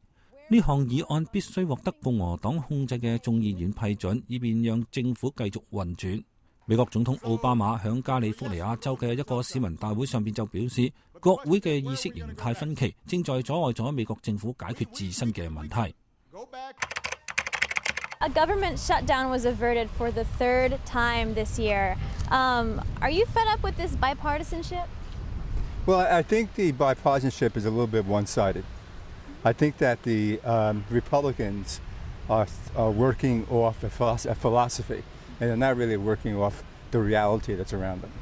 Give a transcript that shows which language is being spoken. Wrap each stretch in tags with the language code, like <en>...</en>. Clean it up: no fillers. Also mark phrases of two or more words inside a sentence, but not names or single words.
<yue>呢項議案必須獲得共和黨控制嘅眾議院批准，以便讓政府繼續運轉。美國總統奧巴馬響加利福尼亞州嘅一個市民大會上邊就表示，國會嘅意識形態分歧正在阻礙咗美國政府解決自身嘅問題。</yue> <en>A government shutdown was averted for the third time this year. Are you fed up with this bipartisanship? Well, I think the bipartisanship is a little bit one-sided. I think that the Republicans are working off a philosophy, and they're not really working off the reality that's around them.</en>